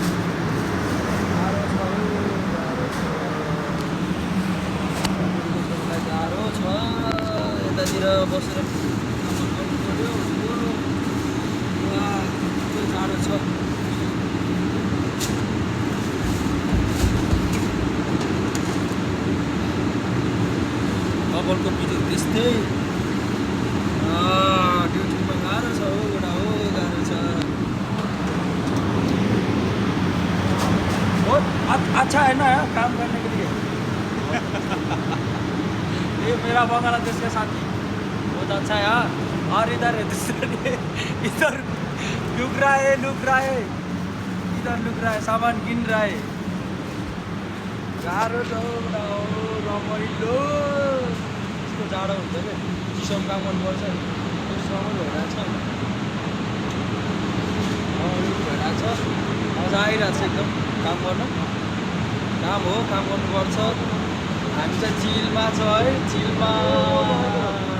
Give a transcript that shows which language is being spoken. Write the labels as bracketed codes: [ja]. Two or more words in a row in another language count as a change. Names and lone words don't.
[ne] गाह्रो छ यतातिर बसेर सामान गर्नु पऱ्यो जाडो छ कपालको बिजो त्यस्तै ड्युटीमा गाह्रो छ हो एउटा हो गाह्रो छ [hi] बहुत अच्छा है ना काम करने के लिए ये मेरा बांग्लादेश का साथी बहुत अच्छा है यार और इधर है दूसरा इधर लुक रहा है इधर लुक रहा है सामान गिन रहा है [ne] गाह्रो छ रमाइलो यस्तो जाडो हुन्छ कि चिसोमा काम गर्नुपर्छ रमाइलो भइरहेछ मजा आइरहेको छ एकदम काम गर्न काम हो काम गर्नुपर्छ हामी चाहिँ चिलमा छ है चिलमा